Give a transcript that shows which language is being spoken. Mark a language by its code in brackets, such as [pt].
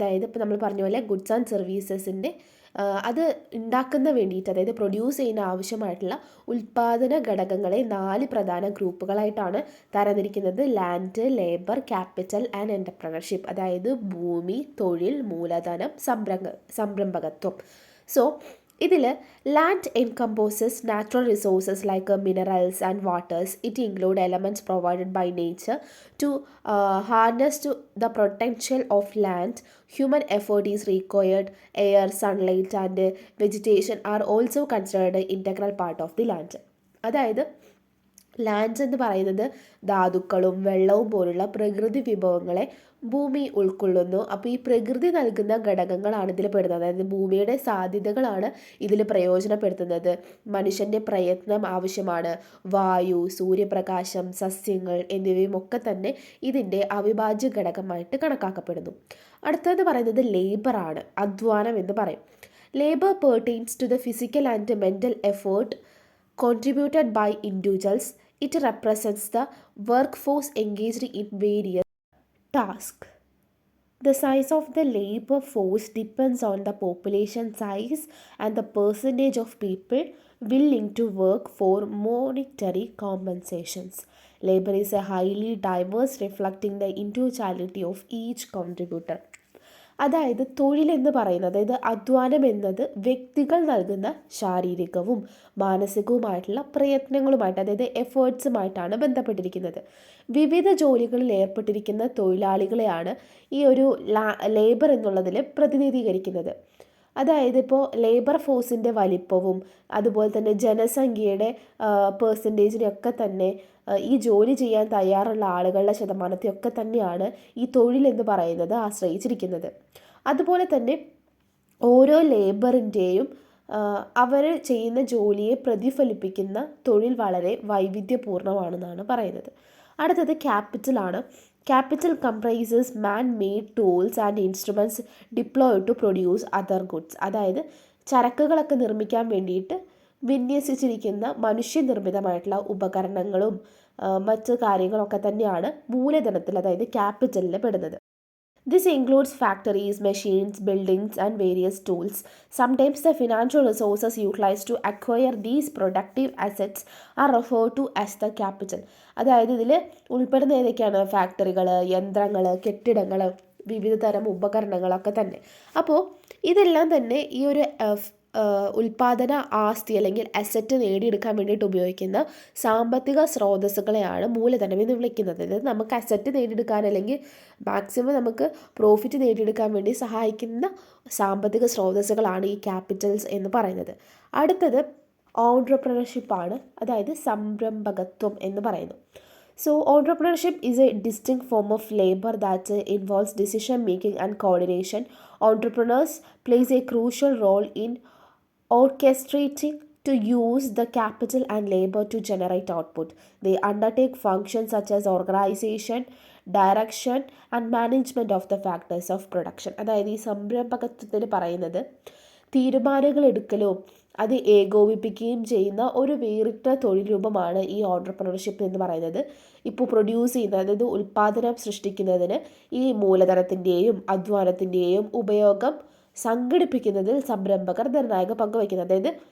[ml] അതായത് ഇപ്പോൾ നമ്മൾ പറഞ്ഞ പോലെ ഗുഡ്സ് ആൻഡ് സർവീസസിൻ്റെ അത് ഉണ്ടാക്കുന്ന വേണ്ടിയിട്ട്, അതായത് പ്രൊഡ്യൂസ് ചെയ്യുന്ന ആവശ്യമായിട്ടുള്ള ഉൽപ്പാദന ഘടകങ്ങളെ 4 പ്രധാന ഗ്രൂപ്പുകളായിട്ടാണ് തരംതിരിക്കുന്നത്. [en] Land, labour, capital and entrepreneurship. [ml] അതായത് ഭൂമി, തൊഴിൽ, മൂലധനം, സംരംഭകത്വം. [en] So ഇതിൽ land encompasses natural resources like minerals and waters. It include elements provided by nature to harness to the potential of land. Human effort is required. Air, sunlight and vegetation are also considered an integral part of the land. [ml] അതായത് land എന്ന് പറയുന്നത് ധാതുക്കളും വെള്ളവും പോലുള്ള പ്രകൃതി വിഭവങ്ങളെ ഭൂമി ഉൾക്കൊള്ളുന്നു. അപ്പോൾ ഈ പ്രകൃതി നൽകുന്ന ഘടകങ്ങളാണ് ഇതിൽ പെടുന്നത്. അതായത് ഭൂമിയുടെ സാധ്യതകളാണ് ഇതിൽ പ്രയോജനപ്പെടുത്തുന്നത്. മനുഷ്യൻ്റെ പ്രയത്നം ആവശ്യമാണ്. വായു, സൂര്യപ്രകാശം, സസ്യങ്ങൾ എന്നിവയും ഒക്കെ തന്നെ ഇതിൻ്റെ അവിഭാജ്യ ഘടകമായിട്ട് കണക്കാക്കപ്പെടുന്നു. അടുത്തതെന്ന് പറയുന്നത് ലേബറാണ്, അധ്വാനം എന്ന് പറയും. [en] Labour pertains to the physical and mental effort contributed by individuals. It represents the workforce engaged in various tasks. The size of the labor force depends on the population size and the percentage of people willing to work for monetary compensations. Labor is a highly diverse, reflecting the individuality of each contributor. [ml] അതായത് തൊഴിലെന്ന് പറയുന്നത്, അതായത് അധ്വാനം എന്നത് വ്യക്തികൾ നൽകുന്ന ശാരീരികവും മാനസികവുമായിട്ടുള്ള പ്രയത്നങ്ങളുമായിട്ട്, അതായത് എഫേർട്സുമായിട്ടാണ് ബന്ധപ്പെട്ടിരിക്കുന്നത്. വിവിധ ജോലികളിൽ ഏർപ്പെട്ടിരിക്കുന്ന തൊഴിലാളികളെയാണ് ഈ ഒരു ലേബർ എന്നുള്ളതിൽ പ്രതിനിധീകരിക്കുന്നത്. അതായത് ഇപ്പോൾ ലേബർ ഫോഴ്സിൻ്റെ വലിപ്പവും അതുപോലെ തന്നെ ജനസംഖ്യയുടെ പേഴ്സൻറ്റേജിനെയൊക്കെ തന്നെ ഈ ജോലി ചെയ്യാൻ തയ്യാറുള്ള ആളുകളുടെ ശതമാനത്തെയൊക്കെ തന്നെയാണ് ഈ തൊഴിലെന്ന് പറയുന്നത് ആശ്രയിച്ചിരിക്കുന്നത്. അതുപോലെ തന്നെ ഓരോ ലേബറിൻ്റെയും അവർ ചെയ്യുന്ന ജോലിയെ പ്രതിഫലിപ്പിക്കുന്ന തൊഴിൽ വളരെ വൈവിധ്യപൂർണ്ണമാണെന്നാണ് പറയുന്നത്. അടുത്തത് ക്യാപിറ്റലാണ്. [en] Capital comprises man-made tools and instruments deployed to produce other goods. [ml] അതായത് ചരക്കുകളൊക്കെ നിർമ്മിക്കാൻ വേണ്ടിയിട്ട് വിന്യസിച്ചിരിക്കുന്ന മനുഷ്യനിർമ്മിതമായിട്ടുള്ള ഉപകരണങ്ങളും മറ്റ് കാര്യങ്ങളൊക്കെ തന്നെയാണ് മൂലധനത്തിൽ, അതായത് ക്യാപിറ്റലിൽ പെടുന്നത്. [en] This includes factories, machines, buildings and various tools. Sometimes the financial resources utilized to acquire these productive assets are referred to as the capital. [ml] അതായത് ഇതിൽ ഉൾപ്പെടുന്ന ഏതൊക്കെയാണ്? ഫാക്ടറികൾ, യന്ത്രങ്ങൾ, കെട്ടിടങ്ങൾ, വിവിധ തരം ഉപകരണങ്ങളൊക്കെ തന്നെ. അപ്പോൾ ഇതെല്ലാം തന്നെ ഈ ഒരു ഉൽപാദന ആസ്തി അല്ലെങ്കിൽ അസറ്റ് നേടിയെടുക്കാൻ വേണ്ടിയിട്ട് ഉപയോഗിക്കുന്ന സാമ്പത്തിക സ്രോതസ്സുകളെയാണ് മൂലധനം എന്ന് വിളിക്കുന്നത്. അതായത് നമുക്ക് അസറ്റ് നേടിയെടുക്കാൻ അല്ലെങ്കിൽ മാക്സിമം നമുക്ക് പ്രോഫിറ്റ് നേടിയെടുക്കാൻ വേണ്ടി സഹായിക്കുന്ന സാമ്പത്തിക സ്രോതസ്സുകളാണ് ഈ ക്യാപിറ്റൽസ് എന്ന് പറയുന്നത്. അടുത്തത് ഓൺട്രപ്രണർഷിപ്പാണ്, അതായത് സംരംഭകത്വം എന്ന് പറയുന്നു. [en] So entrepreneurship is a distinct form of labor that involves decision making and coordination. Entrepreneurs plays a crucial role in orchestrating to use the capital and labor to generate output. They undertake functions such as organization, direction and management of the factors of production. [ml] അതായത് ഈ സംരംഭകത്വത്തിന് പറയുന്നത് തീരുമാനങ്ങൾ എടുക്കലും അത് ഏകോപിപ്പിക്കുകയും ചെയ്യുന്ന ഒരു വേറിട്ട തൊഴിൽ രൂപമാണ് ഈ ഓൺട്രപ്രണർഷിപ്പ് എന്ന് പറയുന്നത്. ഇപ്പോൾ പ്രൊഡ്യൂസ് ചെയ്യുന്ന, അതായത് ഉൽപ്പാദനം സൃഷ്ടിക്കുന്നതിന് ഈ മൂലധനത്തിൻ്റെയും അധ്വാനത്തിൻ്റെയും ഉപയോഗം സംഘടിപ്പിക്കുന്നതിൽ സംരംഭകർ നിർണായക പങ്ക് വഹിക്കുന്നത്. അതായത്